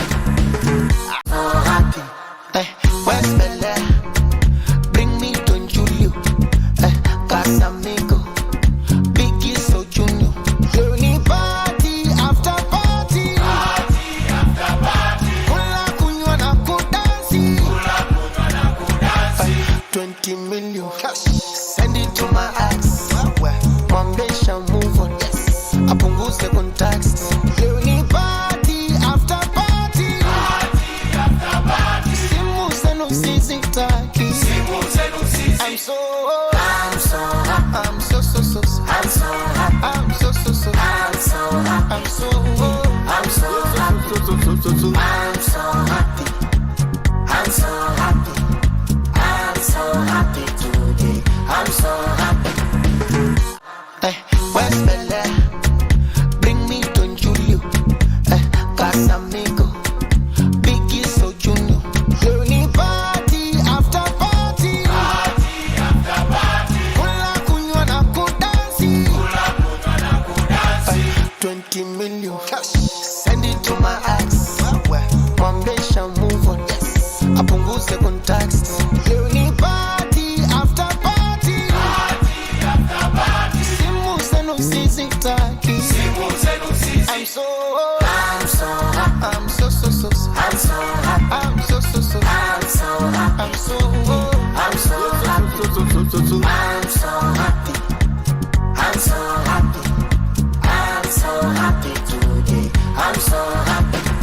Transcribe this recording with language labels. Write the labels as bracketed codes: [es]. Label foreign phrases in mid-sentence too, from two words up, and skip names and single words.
[en] So happy. Where's Bella? Bring me to Julio. Casamigo. Biggie so Junior. Johnny party after party. Party after party. [sw] Kula kunywa na kudansi. Kula kunywa na kudansi. [en] 20 million cash. Send it to my ex. Mwambesha move on. Yes. [sw] Apunguze contacts. [en] Johnny party after party. Party after party. [sw] Simu zenu sizitaki. Simu zenu sizitaki. [en] I'm so happy. I'm so happy. I'm so happy. I'm so happy. I'm so happy. I'm so happy. I'm so happy today. I'm so happy. Where's Bella? Bring me to Julio. Casamigo. Biggie so Junior. Johnny party after party. Party after party. [sw] Kula kunywa na kudansi. Kula kunywa na kudansi. [en] 20 million cash. Send it to my ex. Mwambesha move on. Yes. [sw] Apunguze contacts. [en] Johnny party after party. Party after party. [sw] Simu zenu sizitaki. Simu zenu sizitaki. [en] I'm so happy. I'm so happy. I'm so happy. I'm so happy. I'm so happy. I'm so happy. I'm so happy today. I'm so happy.